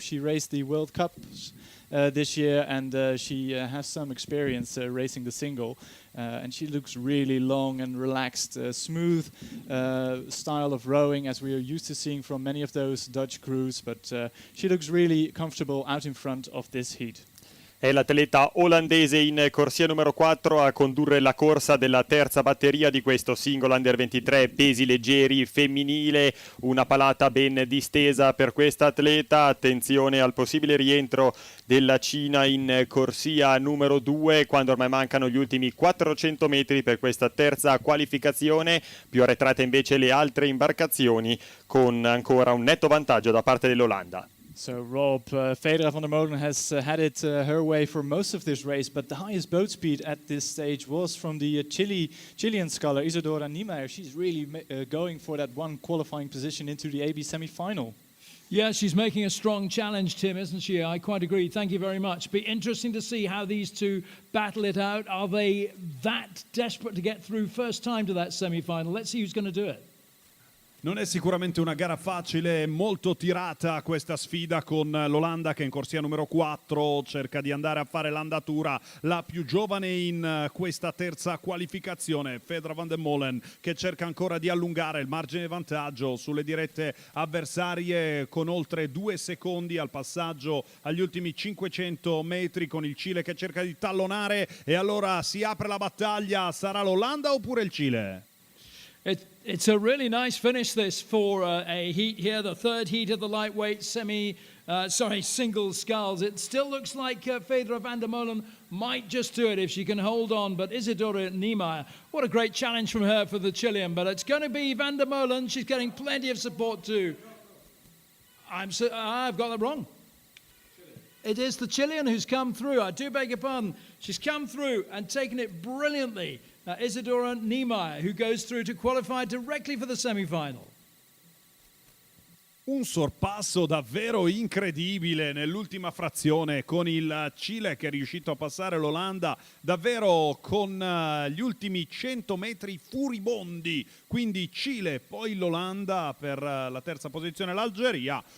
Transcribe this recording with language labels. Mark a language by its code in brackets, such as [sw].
[en] She raced the World Cups this year, and she has some experience racing the single. And she looks really long and relaxed, smooth style of rowing as we are used to seeing from many of those Dutch crews, but she looks really comfortable out in front of this heat. [it] È l'atleta olandese in corsia numero 4 a condurre la corsa della terza batteria di questo singolo Under 23 pesi leggeri femminile. Una palata ben distesa per questa atleta. Attenzione al possibile rientro della Cina in corsia numero 2 quando ormai mancano gli ultimi 400 metri per questa terza qualificazione. Più arretrate invece le altre imbarcazioni con ancora un netto vantaggio da parte dell'Olanda. [en] So Rob, Federa van der Molen has had it her way for most of this race, but the highest boat speed at this stage was from the Chilean sculler Isadora Niemeyer. She's really going for that one qualifying position into the AB semi-final. Yeah, she's making a strong challenge, Tim, isn't she? I quite agree. Thank you very much. Be interesting to see how these two battle it out. Are they that desperate to get through first time to that semi-final? Let's see who's going to do it. [it] Non è sicuramente una gara facile, molto tirata questa sfida con l'Olanda che in corsia numero 4 cerca di andare a fare l'andatura, la più giovane in questa terza qualificazione, Federa van der Molen, che cerca ancora di allungare il margine di vantaggio sulle dirette avversarie con oltre 2 secondi al passaggio agli ultimi 500 metri, con il Cile che cerca di tallonare. E allora si apre la battaglia, sarà l'Olanda oppure il Cile? [en] It's a really nice finish this for a heat here, the third heat of the lightweight single sculls. It still looks like Federa van der Molen might just do it if she can hold on, but Isadora Niemeyer, what a great challenge from her for the Chilean, but it's going to be van der Molen. She's getting plenty of support too. I've got that wrong. It is the Chilean who's come through. I do beg your pardon. She's come through and taken it brilliantly. Isadora Niemeyer, who goes through to qualify directly for the semi-final. [it] Un sorpasso davvero incredibile nell'ultima frazione con il Cile che è riuscito a passare l'Olanda davvero con gli ultimi 100 metri furibondi. Quindi Cile, poi l'Olanda per la terza posizione l'Algeria.